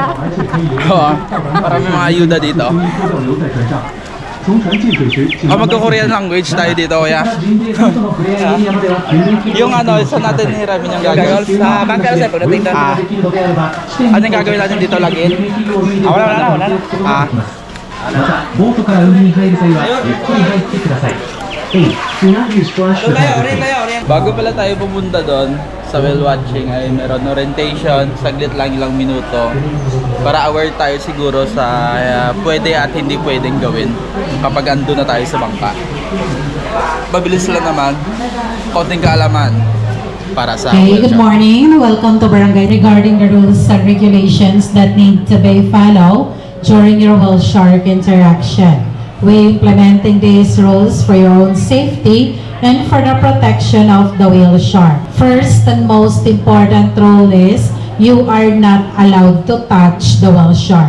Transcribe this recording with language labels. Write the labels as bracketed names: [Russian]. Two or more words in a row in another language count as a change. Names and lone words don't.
[Filipino] Oo, marami mga ayuda dito. Magko- [English] Korean language [Filipino] tayo dito, kuya. Yung ano, saan natin hiramin yung gagawin? Sa bangka na pagdating doon. Ano yung gagawin natin dito lagi? Wala na. [Japanese] ボートから海に入る際はゆっくり入ってください。 [English] Tsunami splash. [Filipino] Bago pala tayo pumunta doon sa [English] whale watching [Filipino] ay meron orientation, saglit lang, ilang minuto, para aware tayo siguro sa pwede at hindi pwedeng gawin kapag ando na tayo sa bangka. Mabilis lang naman, konting kaalaman para sa [English] Okay, whale good shark. morning. Welcome to Barangay regarding the rules and regulations that need to be followed during your whale shark interaction. We implementing these rules for your own safety and for the protection of the whale shark. First and most important rule is you are not allowed to touch the whale shark.